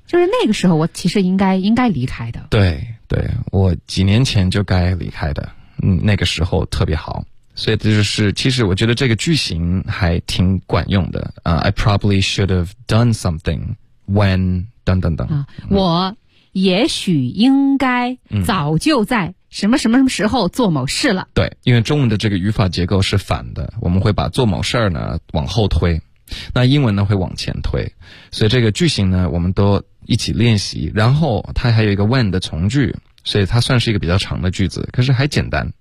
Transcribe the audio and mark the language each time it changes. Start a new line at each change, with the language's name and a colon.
Chinese: 就是那个时候，我其实应该离开的。对，对，我几年前就该离开的，那个时候特别好。所以就是，其实我觉得这个句型还挺管用的。
English: I probably should have done something when
Chinese: 等等等。我也许应该早就在什么什么什么时候做某事了。对，因为中文的这个语法结构是反的，我们会把做某事儿呢往后推，那英文呢会往前推。所以这个句型呢，我们都一起练习。然后它还有一个 when 的从句，所以它算是一个比较长的句子，可是还简单。